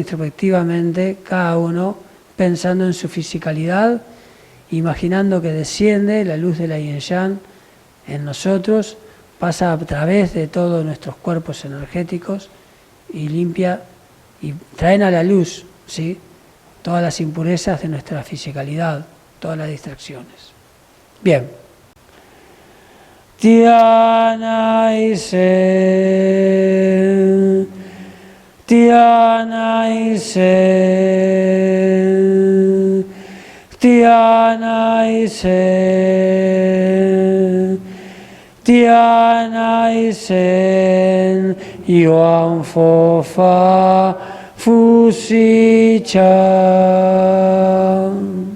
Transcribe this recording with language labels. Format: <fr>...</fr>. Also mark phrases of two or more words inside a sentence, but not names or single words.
<es>introspectivamente, cada uno pensando en su fisicalidad, imaginando que desciende la luz de la Yin-Yang en nosotros, pasa a través de todos nuestros cuerpos energéticos y limpia y traen a la luz, ¿sí?, todas las impurezas de nuestra fisicalidad, todas las distracciones. Bien. Tianaisen, Tianaisen, Tianaisen, Tianaisen, Yoan Fofa Fusi-chan.</es>